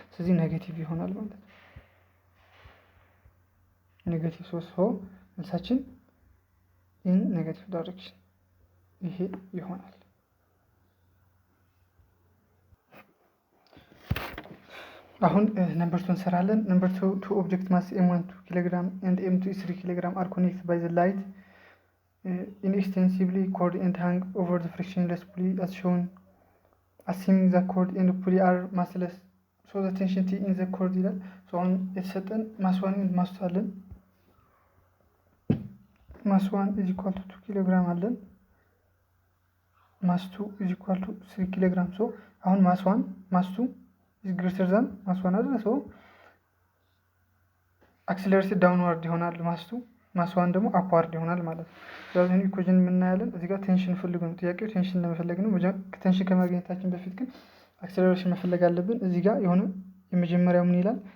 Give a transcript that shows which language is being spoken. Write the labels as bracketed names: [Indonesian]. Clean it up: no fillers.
[Amharic] ስለዚህ ኔጌቲቭ ይሆናል ማለት ነው። ኔጌቲቭ 3 ሆ መልሳችን ኢን ኔጌቲቭ ዳይሬክሽን ይሄ ይሆናል። አሁን ነምበር 2 እንሰራለን። ነምበር 2 ኦብጀክት ማስ m1 2 ኪሎግራም [English] and m2 3 ኪሎግራም are connected by the light inextensively cord and hang over the frictionless pulley as shown. Assuming the cord and pulley are massless, so the tension T in the cord [Amharic] ይላል። [English] so [Amharic] አሁን የተሰጠን ማስ 1 [English] and ማስ 2 አለን። ማስ 1 is equal to 2 ኪሎግራም አለን። ማስ 2 is equal to 3 ኪሎግራም። so አሁን ማስ 1 ማስ 2 is greater than ማስ 1 [Amharic] አይደል? so አክሲለሬትድ ዳውንዋርድ ይሆናል ማስ 2፣ ማስ 1 ደግሞ አፕዋርድ ይሆናል ማለት ነው። ስለዚህ ኢኩዌሽን የምናያለን እዚህ ጋር ቴንሽን ፈልጉ ነው ጥያቄው። ቴንሽን ለመፈለግ ነው። ቴንሽን ከማግኘታችን በፊት ግን አክሲለሬሽን መፈለግ አለብን። እዚህ ጋር የሆነ የመጀመሪያው ምን ይላል?